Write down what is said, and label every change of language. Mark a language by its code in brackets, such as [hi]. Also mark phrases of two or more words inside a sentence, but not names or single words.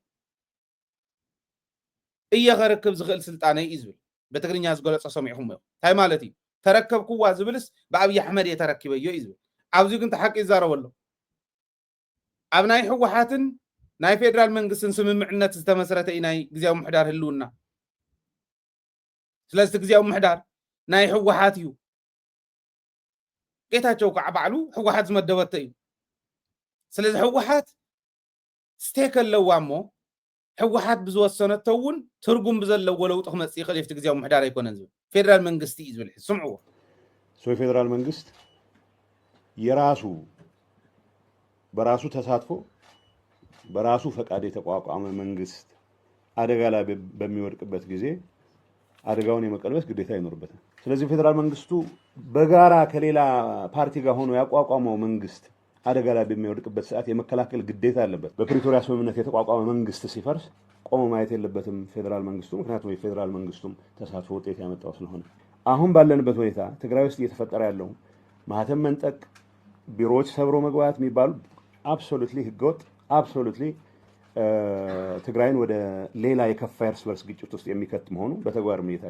[ti] እየ ኸርክብ ዝኽእል ስልጣነ እዩ ዝብል በትግርኛ ዝገለፆ ሰሚዕኹም እዮም እንታይ ማለት እዩ ተረከብክዋ ዝብልስ ብኣብይ ኣሕመድ እየ ተረኪበዮ እዩ ዝብል ኣብዚ ግን ተሓቂ ይዛረበ ኣሎ ኣብ ናይ ህወሓትን ናይ ፌደራል መንግስትን ስምምዕነት ዝተመስረተ እዩ ናይ ጊዜያዊ ምሕዳር ህልውና ስለዚ ጊዜያዊ ምሕዳር ናይ ህወሓት እዩ ጌታቸው ከዓ ባዕሉ ህወሓት ዝመደበቶ እዩ ስለዚ ህወሓት ስቴክ ኣለዋ እሞ ህወሓት ብዝወሰነቶ እውን ትርጉም ብዘለዎ ለውጢ ክመፅእ ይኽእል ኣብቲ ጊዜያዊ ምሕዳር ኣይኮነን ዝብል ፌደራል መንግስቲ እዩ ዝብል ስምዕዎ [am] የፌደራል መንግስት የራሱ በራሱ ተሳትፎ በራሱ ፈቃድ የተቋቋመ መንግስት አደጋ ላይ በሚወድቅበት ጊዜ አደጋውን የመቀልበስ ግዴታ ይኖርበታል። ስለዚህ ፌደራል መንግስቱ በጋራ ከሌላ ፓርቲ ጋር ሆኖ ያቋቋመው መንግስት አደጋ ላይ በሚወድቅበት ሰዓት የመከላከል ግዴታ አለበት። በፕሪቶሪያ ስምምነት የተቋቋመ መንግስት ሲፈርስ ቆሞ ማየት የለበትም ፌደራል መንግስቱ፣ ምክንያቱም የፌደራል መንግስቱም ተሳትፎ ውጤት ያመጣው ስለሆነ። አሁን ባለንበት ሁኔታ ትግራይ ውስጥ እየተፈጠረ ያለው ማህተም መንጠቅ፣ ቢሮዎች ሰብሮ መግባት የሚባሉ አብሶሉትሊ ህገወጥ አብሶሉትሊ ትግራይን ወደ ሌላ የከፋ እርስ በርስ ግጭት ውስጥ የሚከት መሆኑ በተግባርም እየታየ